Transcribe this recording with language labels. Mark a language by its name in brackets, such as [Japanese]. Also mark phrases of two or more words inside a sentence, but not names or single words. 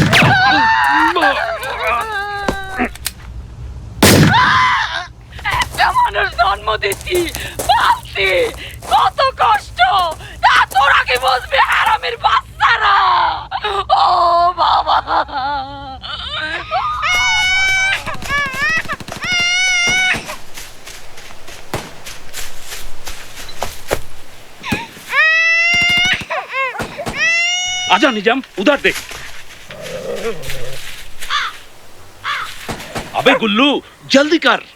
[Bangla] একটা মানুষ জন্ম দিচ্ছি, পালছি, কত কষ্ট, তা তোরা কি বুঝবি হারামের বাচ্চারা? ও বাবা। [Hindi] आजा निजाम, उधर देख। अबे गुल्लू जल्दी कर।